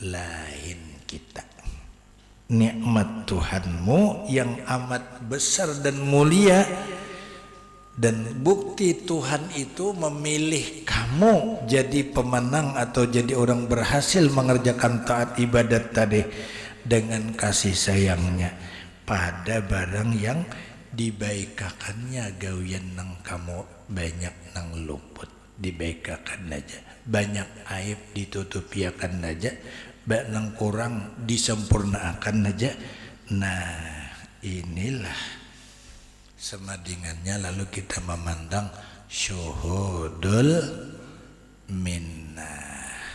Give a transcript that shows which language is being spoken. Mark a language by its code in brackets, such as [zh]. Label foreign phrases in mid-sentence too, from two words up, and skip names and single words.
[id] lain kita. Nikmat Tuhanmu yang amat besar dan mulia, dan bukti Tuhan itu memilih kamu jadi pemenang atau jadi orang berhasil mengerjakan taat ibadat tadi dengan kasih sayangnya pada barang yang dibaikakannya [bjn] gawian nang kamu banyak nang luput dibaikakan aja, banyak aib ditutupiakan aja, banyak nang kurang disempurnaakan aja. [id] Nah inilah semadingannya, lalu kita memandang [ar] شهود المنة.